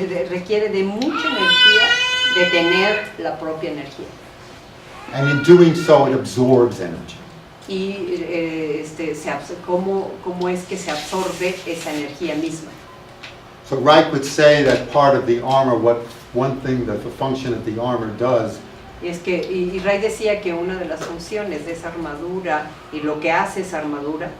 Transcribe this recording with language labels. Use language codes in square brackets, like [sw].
[es] requiere de mucha energía detener la propia energía. [en] And in doing so, it absorbs energy. [es] y cómo es que se absorbe esa energía misma. [en] So Reich would say that part of the armor, one thing that the function of the armor does [es] Y Ray decía que una de las funciones de esa armadura y lo que hace esa armadura